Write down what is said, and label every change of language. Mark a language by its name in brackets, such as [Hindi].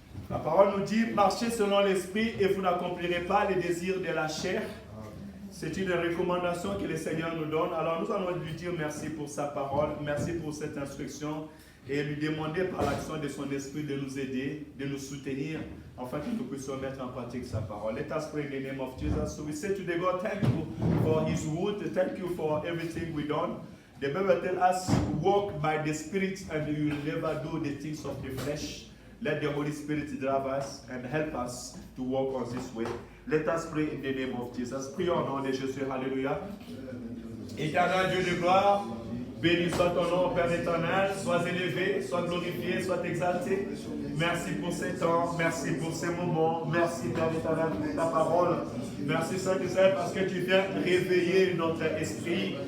[French] La parole nous dit, marchez selon l'esprit et vous n'accomplirez pas les désirs de la chair. C'est une recommandation que le Seigneur nous donne. Alors nous allons lui dire merci pour sa parole, merci pour cette instruction et lui demander par l'action de son esprit de nous aider, de nous soutenir, afin que nous puissions mettre en pratique sa parole. [English] Let us pray in the name of Jesus. So we say to the God, thank you for his word, thank you for everything we done. The Bible tells us, walk by the Spirit and you will never do the things of the flesh. Let the Holy Spirit drive us and help us to walk on this way. Let us pray in the name of Jesus. [French] Prions au nom de Jésus. Alléluia. Éternel Dieu de gloire, béni soit ton nom, Père éternel. Sois élevé, sois glorifié, sois exalté. Merci pour ces temps, merci pour ces moments. Merci, Père éternel, pour ta parole. Merci, Saint-Esprit, parce que tu viens réveiller notre esprit.